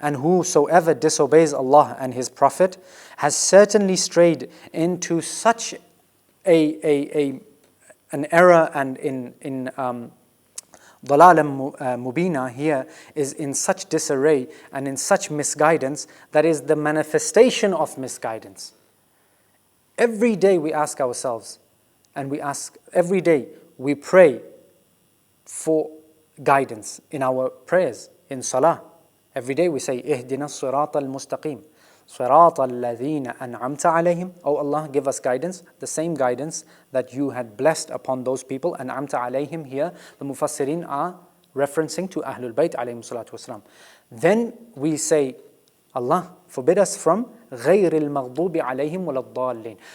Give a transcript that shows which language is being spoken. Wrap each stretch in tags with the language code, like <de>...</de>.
<en>And whosoever disobeys Allah and His Prophet has certainly strayed into such an error, and in</en> <ar>ضَلَالًا مُبِينًا</ar> <en>here is in such disarray and in such misguidance that is the manifestation of misguidance. Every day we ask ourselves, and every day we pray for guidance in our prayers, in salah. Every day we say,</en> <ar>اهدنا الصراط المستقيم صراط الذين أنعمت عليهم.</ar> <en>Oh Allah, give us guidance, the same guidance that you had blessed upon those people.</en> <ar>أنعمت عليهم</ar> <en>here, the Mufassirin are referencing to Ahlulbayt alayhim salatu wasalam. Then we say, Allah, forbid us from</en> <ar>غَيْرِ الْمَغْضُوبِ عَلَيْهِمْ وَلَا الضَّالِّينَ.</ar>